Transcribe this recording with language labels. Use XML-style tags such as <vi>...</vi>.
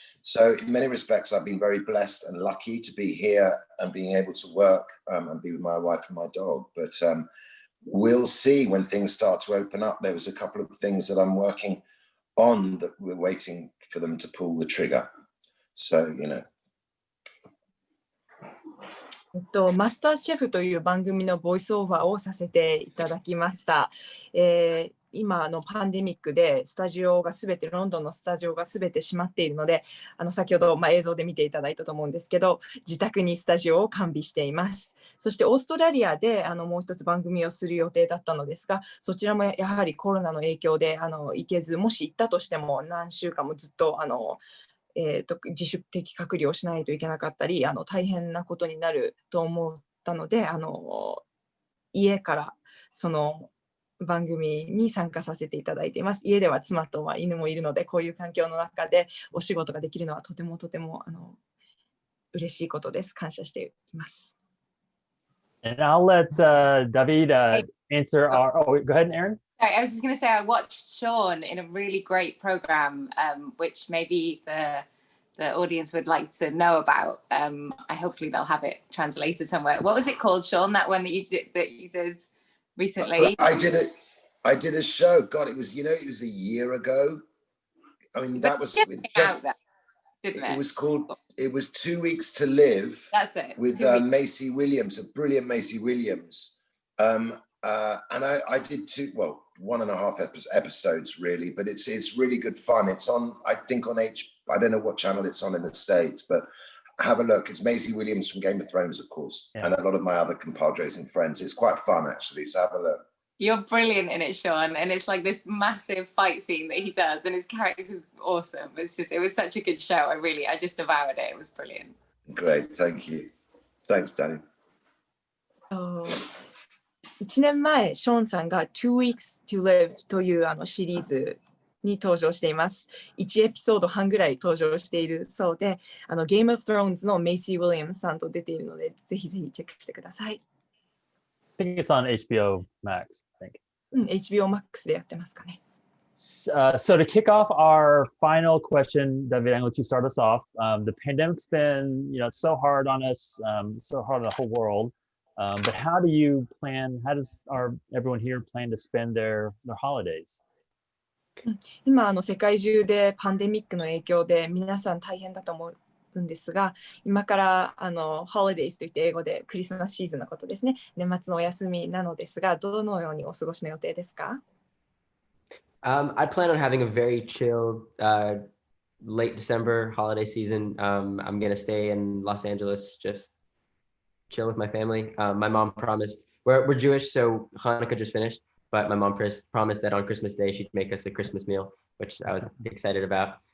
<en>So in many respects, I've been very blessed and lucky to be here and being able to work and be with my wife and my dog. But we'll see when things start to open up. There was a couple of things that I'm working on that we're waiting for them to pull the trigger. So, you know.</en> <ja>マスターシェフという番組のボイスオーバーをさせていただきました。今パンデミックでスタジオがすべてロンドンのスタジオがすべて閉まっているので、先ほど映像で見ていただいたと思うんですけど、自宅にスタジオを完備しています。そしてオーストラリアでもう一つ番組をする予定だったのですが、そちらもやはりコロナの影響で行けず、もし行ったとしても何週間もずっと自主的隔離をしないといけなかったり、大変なことになると思ったので、家からその番組に参加させていただいています。家では妻と犬もいるので、こういう環境の中でお仕事ができるのはとても嬉しいことです。感謝しています。</ja> <en>And I'll let David answer our. Oh, go ahead, Erin. Sorry, I was just going to say I watched Sean in a really great program, which maybe the audience would like to know about. Hopefully they'll have it translated somewhere. What was it called, Sean? That one that you did recently? I did a show. God, it was a year ago. I mean, that was just. It was called. It was 2 Weeks to Live. That's it. With Macy Williams, a brilliant Macy Williams. And I did 1.5 episodes really, but it's really good fun. It's on, I think on I don't know what channel it's on in the States, but have a look. It's Macy Williams from Game of Thrones, of course, and a lot of my other compadres and friends. It's quite fun actually, so have a look. You're brilliant in it, Sean, and it's like this massive fight scene that he does, and his character is awesome. It was such a good show. I just devoured it. It was brilliant. Great, thank you. Thanks, Danny.</en> <ja>1年前、ショーンさんが Two Weeks to Live というシリーズに登場しています。 1エピソード半ぐらい登場しているそうで、Game of Thrones のメイシー・ウィリアムスさんと出ているので、ぜひぜひチェックしてください。</ja> <en>I think it's on HBO Max, I think.</en> <ja>HBO Max でやってますかね。</ja> <en>So to kick off our final question, David, I'm going to start us off. The pandemic's been, it's so hard on us, so hard on the whole world. But how does everyone here plan to spend their holidays?</en> <ja>今世界中でパンデミックの影響で皆さん大変だと思うんですが、今からholidays といって英語でクリスマスシーズンのことですね。年末のお休みなのですが、どのようにお過ごしの予定ですか？</ja> <en>I plan on having a very chill late December holiday season. I'm going to stay in Los Angeles, just chill with my family. My mom promised, we're Jewish, so Hanukkah just finished, but my mom promised that on Christmas Day she'd make us a Christmas meal, which I was excited about.</en>